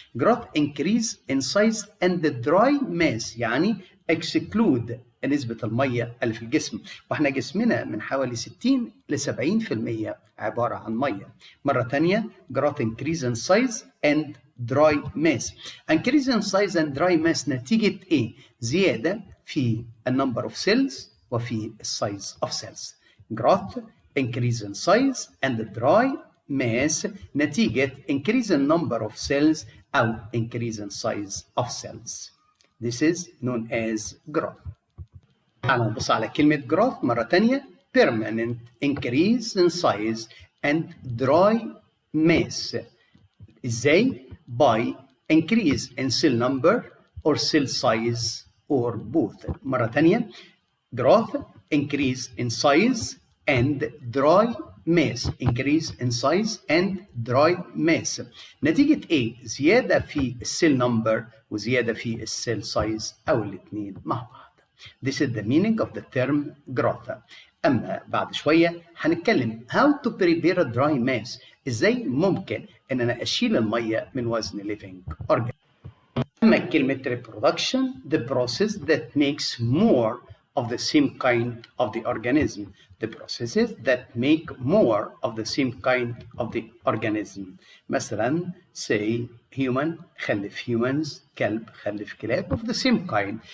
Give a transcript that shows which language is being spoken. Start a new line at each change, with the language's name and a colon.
English: graph increase in size and dry mass,
Arabic: يعني اكسكلود نسبه الميه اللي في الجسم، واحنا جسمنا من حوالي 60 ل 70% عباره عن ميه. مره ثانيه،
English: Graph increase in size and dry mass. increase in size and dry mass
Arabic: نتيجة ايه؟ زيادة في
English: number of cells وفي size of cells. growth increase in size and dry mass نتيجة increase in number of cells أو increase in size of cells. This is known as growth.
Arabic: تعالى نبص على كلمة growth مرة تانية.
English: permanent increase in size and dry mass. ازاي؟ by increase in cell number or cell size or both. مرة تانية، growth increase in size and dry mass. increase in size and dry mass
Arabic: نتيجة ايه؟ زيادة في السيل نمبر وزيادة في السيل سايز أو الاثنين مع بعض.
English: This is the meaning of the term growth.
Arabic: أما بعد شوية هنتكلم
English: how to prepare a dry mass.
Arabic: ازاي ممكن ان انا اشيل الميه من وزن living organism. اما كلمه
English: reproduction the process that makes more of the same kind of the organism. the processes that make more of the same kind of the organism. مثلا say human خلف humans،
Arabic: كلب خلف كلاب
English: of the same kind.